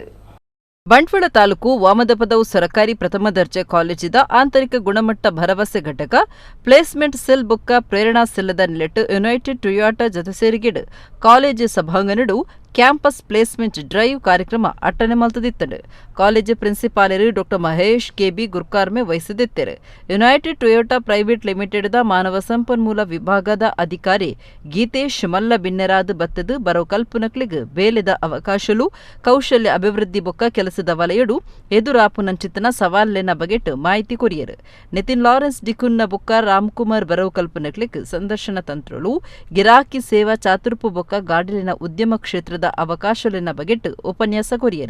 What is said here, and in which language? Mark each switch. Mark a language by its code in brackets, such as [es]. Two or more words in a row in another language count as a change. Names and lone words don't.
[tcy] ಬಂಟ್ವಾಳ ತಾಲೂಕು ವಾಮದಪದವು ಸರ್ಕಾರಿ ಪ್ರಥಮ ದರ್ಜೆ ಕಾಲೇಜಿದ ಆಂತರಿಕ ಗುಣಮಟ್ಟ ಭರವಸೆ ಘಟಕ [en] placement cell [tcy] ಬೊಕ್ಕ ಪ್ರೇರಣಾ ಸೆಲ್ಲದ ನಿಲೆಟ್ ಯುನೈಟೆಡ್ ಟೊಯೋಟಾ ಜೊತೆ ಸೇರಿಕೆಡು ಕಾಲೇಜು ಸಭಾಂಗಣಡು [en] campus placement drive [tcy] ಕಾರ್ಯಕ್ರಮ ಅಟ್ಟನೆ ಮಲ್ತದಿತ್ತಡು. ಕಾಲೇಜು ಪ್ರಿನ್ಸಿಪಾಲರು ಡಾಕ್ಟರ್ ಮಹೇಶ್ ಕೆಬಿ ಗುರ್ಕಾರ್ಮೆ ವಹಿಸದಿತ್ತರು. ಯುನೈಟೆಡ್ ಟೊಯೋಟಾ ಪ್ರೈವೇಟ್ ಲಿಮಿಟೆಡ್ದ ಮಾನವ ಸಂಪನ್ಮೂಲ ವಿಭಾಗದ ಅಧಿಕಾರಿ ಗೀತೇಶ್ ಮಲ್ಲ ಬಿನ್ನೆರಾದ ಬತ್ತದು ಬರೋ ಕಲ್ಪನಕ್ಲಿಗ್ ಬೇಲೆದ ಅವಕಾಶಲು ಕೌಶಲ್ಯ ಅಭಿವೃದ್ಧಿ ಬೊಕ್ಕ ಕೆಲಸದ ವಲಯಡು ಎದುರಾಪುನಂಚಿತನ ಸವಾಲೆನ ಬಗೆಟ್ ಮಾಹಿತಿ ಕೊರಿಯರು. ನಿತಿನ್ ಲಾರೆನ್ಸ್ ಡಿಕುನ್ನ ಬೊಕ್ಕ ರಾಮ್ಕುಮಾರ್ ಬರೋ ಕಲ್ಪನಕ್ಲಿಗ್ ಸಂದರ್ಶನ ತಂತ್ರಳು ಗಿರಾಕಿ ಸೇವಾ ಚಾತುರ್ಪು ಬೊಕ್ಕ ಗಾಡಿಲಿನ ಉದ್ಯಮ ಕ್ಷೇತ್ರದ ಅವಕಾಶಲಿನ ಬಗೆಟ್ ಉಪನ್ಯಾಸ ಕೊರಿಯರು.